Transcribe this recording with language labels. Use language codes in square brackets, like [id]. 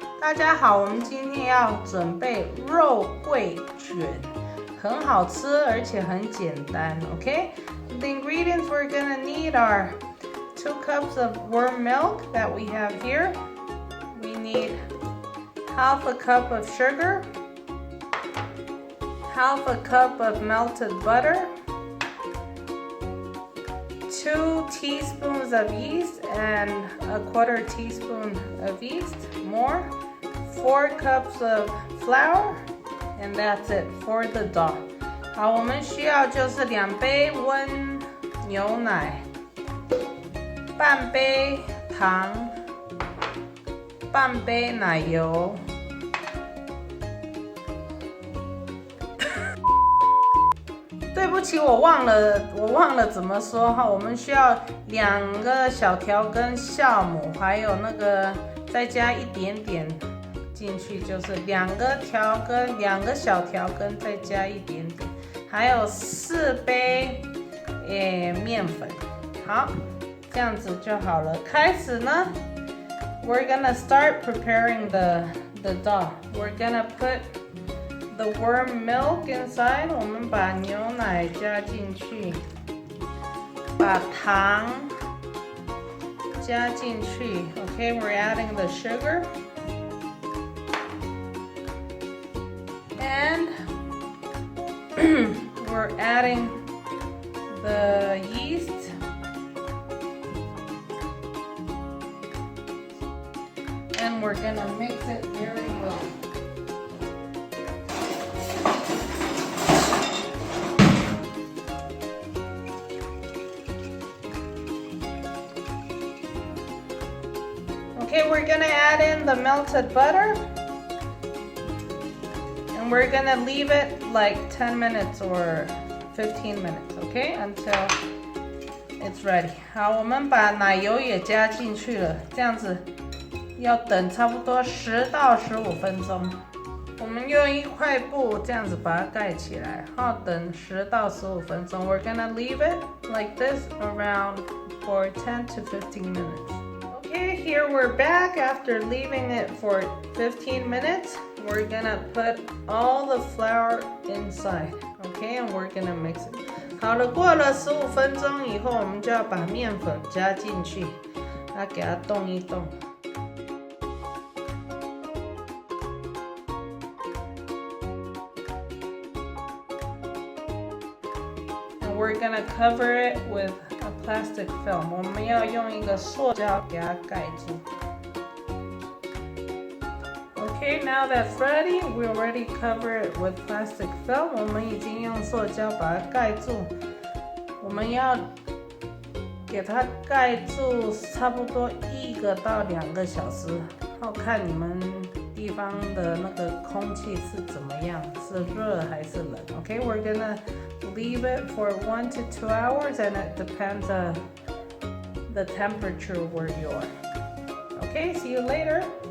[zh] 大家好，我们今天要准备肉桂卷，很好吃而且很简单。 [en] Okay, the ingredients we're gonna need are 2 cups of warm milk that we have here. We need half a cup of sugar, half a cup of melted butter, 2 teaspoons of yeast and a 1/4 teaspoon of yeast more, 4 cups of flour, and that's it for the dough. [zh] 好，我们需要就是2杯温牛奶，半杯糖，半杯奶油。对不起，我忘了怎么说哈。我们需要2个小条根酵母，还有那个再加一点点进去，就是2个小条根再加一点点，还有4杯面粉。好，这样子就好了。开始呢 [en] ，we're gonna start preparing the dough. We're gonna put the warm milk inside. [zh] 我们把牛奶加进去，把糖加进去。 [en] Okay, we're adding the sugar. And we're adding the yeast. And we're gonna mix it very well. Okay, we're gonna add in the melted butter. And we're gonna leave it like 10 minutes or 15 minutes, okay? Until it's ready. [zh] 好，我们把奶油也加进去了，这样子要等差不多10到15分钟。我们用一块布这样子把它盖起来，好，等10到15分钟。 [en] We're gonna leave it like this around for 10 to 15 minutes. Okay, here we're back after leaving it for 15 minutes. We're gonna put all the flour inside, okay, and we're gonna mix it. [zh] 好了，过了15分钟以后，我们就要把面粉加进去，给它动一动。 [en] And we're gonna cover it with a plastic film. [zh] 我们要用一个塑胶给它盖住。 [en] Okay, now that's ready. We already cover it with plastic film. [zh] 我们已经用塑胶把它盖住。我们要给它盖住差不多1个到2个小时，好看你们地方的那个空气是怎么样，是热还是冷。 [en] Okay, we're gonna leave it for 1 to 2 hours, and it depends on the temperature where you are. Okay, see you later.